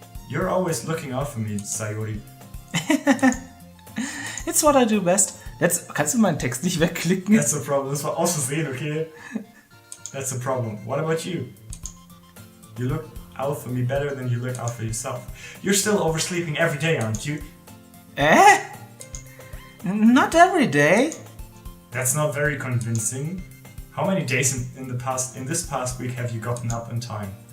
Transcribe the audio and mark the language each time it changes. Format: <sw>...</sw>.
<en>You're always looking out for me, Sayori. It's what I do best.</en> <de>Kannst du meinen Text nicht wegklicken?</de> <en>That's the problem.</en> <de>Das war aus Versehen, okay?</de> <en>That's the problem. What about you? You look out for me better than you look out for yourself. You're still oversleeping every day, aren't you? Not every day. That's not very convincing. How many days in this past week have you gotten up in time?</en>